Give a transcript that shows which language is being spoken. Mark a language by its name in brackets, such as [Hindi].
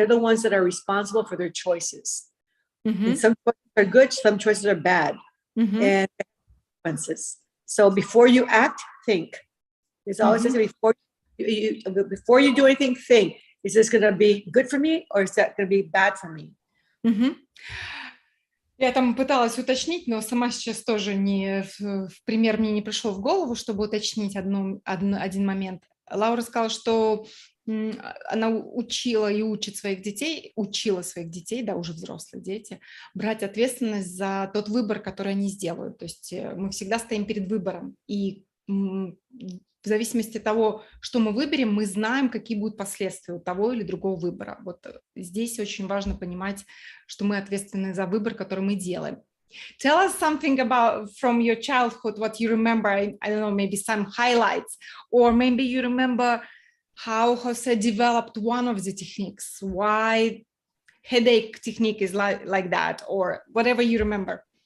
[English] They're the ones that are responsible for their choices. Mm-hmm. And some choices are good, some choices are bad, mm-hmm. and consequences. So before you act, think. There's always mm-hmm. before you do anything, think. Is this going to be good for me, or is that going to be bad for me? Mm-hmm. [Russian] Я там пыталась уточнить, но сама сейчас тоже в пример мне не пришел в голову, чтобы уточнить один момент. Лаура сказала, что она учила и учила своих детей, да, уже взрослые дети, брать ответственность за тот выбор, который они сделают. То есть мы всегда стоим перед выбором, и в зависимости от того, что мы выберем, мы знаем, какие будут последствия у того или другого выбора. Вот здесь очень важно понимать, что мы ответственны за выбор, который мы делаем. [English] Tell us something about from your childhood, what you remember. I don't know, maybe some highlights, or maybe you remember how Jose developed one of the techniques, why headache technique is like that, or whatever you remember.